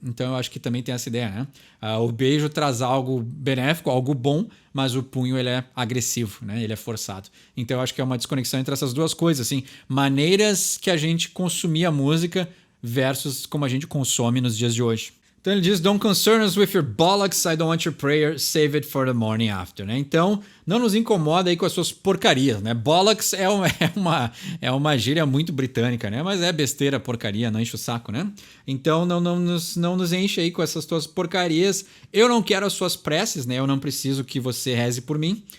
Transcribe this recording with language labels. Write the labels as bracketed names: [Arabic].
[Portuguese] Então, eu acho que também tem essa ideia, né? O beijo traz algo benéfico, algo bom, mas o punho, ele é agressivo, né? Ele é forçado. Então, eu acho que é uma desconexão entre essas duas coisas, assim. Maneiras que a gente consumia música versus como a gente consome nos dias de hoje. Então ele diz, [English] don't concern us with your bollocks, I don't want your prayer, save it for the morning after, né? [Portuguese] Então, não nos incomoda aí com as suas porcarias, né? Bollocks é uma gíria muito britânica, né? Mas é besteira, porcaria, não enche o saco, né? Então, não nos enche aí com essas tuas porcarias. Eu não quero as suas preces, né? Eu não preciso que você reze por mim.